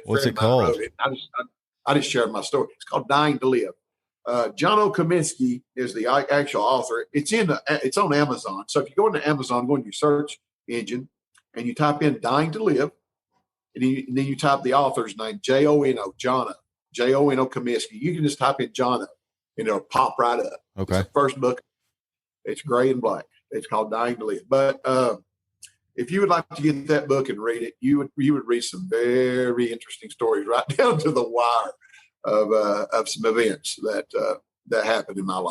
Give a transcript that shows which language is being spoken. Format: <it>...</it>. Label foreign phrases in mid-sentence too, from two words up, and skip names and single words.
<en>What's it called? Wrote it. I just shared my story. It's called Dying to Live. John O. Comiskey is the actual author. It's on Amazon. So if you go into Amazon, go into your search engine, and you type in Dying to Live, and then you type the author's name, J-O-N-O, John O. J-O-N-O Comiskey. You can just type in John O, and it'll pop right up. Okay. It's the first book. It's gray and black. It's called Dying to Live. But if you would like to get that book and read it, you would read some very interesting stories right down to the wire of some events that happened in my life.</en>